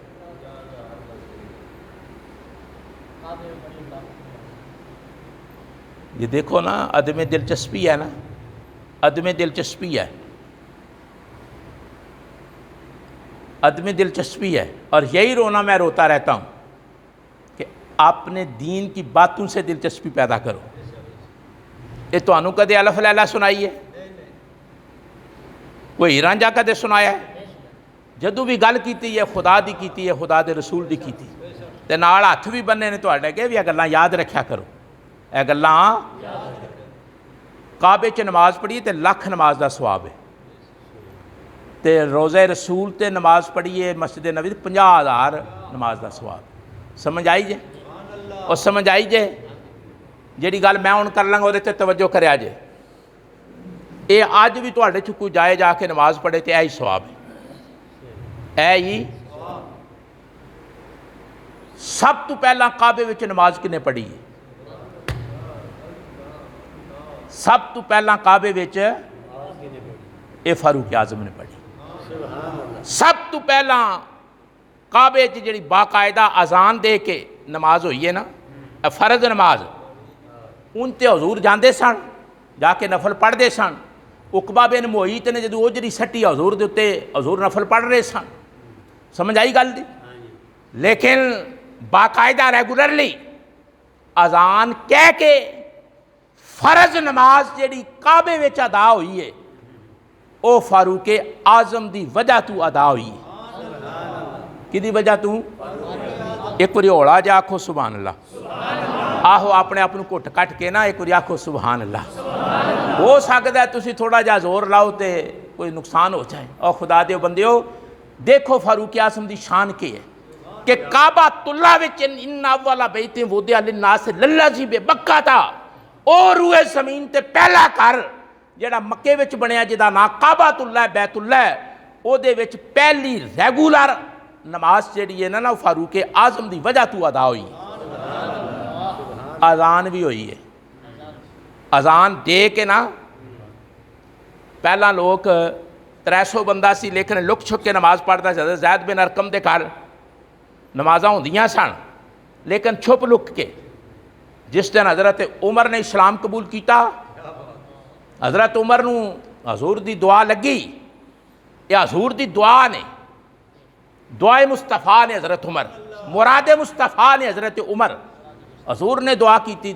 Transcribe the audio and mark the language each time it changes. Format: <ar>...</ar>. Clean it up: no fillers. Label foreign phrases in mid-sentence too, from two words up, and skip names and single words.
<ur>یہ دیکھو نا، عدم دلچسپی ہے نا، عدم دلچسپی ہے، عدم دلچسپی ہے۔ اور یہی رونا میں روتا رہتا ہوں کہ اپنے دین کی باتوں سے دلچسپی پیدا کرو۔</ur> <pa>یہ تو انو کدے الف لیلہ سنائی ہے؟ کوئی رانجھا کدے سنایا ہے؟ جدو بھی گل کیتی ہے خدا دی کیتی ہے، خدا دے رسول دی کیتی، تے نال ہاتھ بھی بننے نے تواڈے کہ بھی یہ گلاں یاد رکھیا کرو۔ اے گلاں کعبے چ نماز پڑھیے تے لکھ نماز دا ثواب ہے، تے روزہ رسول تے نماز پڑھیے مسجد نبوی 50,000 نماز دا ثواب۔ سمجھ آئی جے؟ اور سمجھ آئی جے جیڑی گل میں ہن کر لاں اودے تے توجہ کریا جے۔ اے اج بھی تواڈے چ کوئی جائے جا کے نماز پڑھے تے اے ہی ثواب ہے، اے ہی۔ سب تو پہلا کعبے وچ نماز کنے پڑھی ہے؟ سب تو پہلا کعبے وچ اے فاروق اعظم نے پڑھی۔ سب تو پہلا کعبے چ جڑی باقاعدہ اذان دے کے نماز ہوئی ہے نا، فرض نماز، ان تے حضور جاندے سن، جا کے نفل پڑھ دے سن۔ عقبہ بن معیط نے جدو اوجری سٹی حضور دے تے، حضور نفل پڑھ رہے سن۔ سمجھ آئی گل دی؟ لیکن باقاعدہ ریگولرلی اذان کہہ کے فرض نماز جیڑی کعبے وچ ادا ہوئی ہے او فاروق اعظم دی وجہ تو ادا ہوئی ہے۔ کی دی وجہ تو؟ ایک باری ہولا جا آکھو</pa> <ar>سبحان اللہ،</ar> <pa>آہو اپنے آپ کو گھٹ کٹ کے نا ایک باری آکھو</pa> <ar>سبحان اللہ۔</ar> <pa>ہو سکتا ہے تسی تھوڑا جا زور لاؤ تے کوئی نقصان ہو جائے۔ اور خدا دیو بندیو دیکھو فاروق اعظم دی شان کی ہے کہ کعبۃ اللہ وچ</pa> <ar>ان اول بیت وضع للناس للذی ببکہ</ar> <pa>تھا، او روئے زمین تے پہلا گھر جڑا مکے وچ بنیا جدا نا کعبۃ اللہ بیت اللہ ہے، او دے وچ پہلی ریگولر نماز جڑی ہے نا فاروق اعظم دی وجہ تو ادا ہوئی۔ اذان بھی ہوئی ہے، اذان دے کے نا پہلا لوگ 300 بندہ سی لیکن لک چھک کے نماز پڑھتا جاتا، زید بن ارقم دے گھر نمازاں ہوندیاں سن لیکن چھپ لک کے۔ جس دن حضرت عمر نے اسلام قبول کیتا، حضرت عمر نو حضور دی دعا لگی، یہ حضور دی دعا نے، دعائے مصطفیٰ نے حضرت عمر، مراد مصطفیٰ نے حضرت عمر،</pa> <ur>حضور نے دعا کی تھی۔</ur>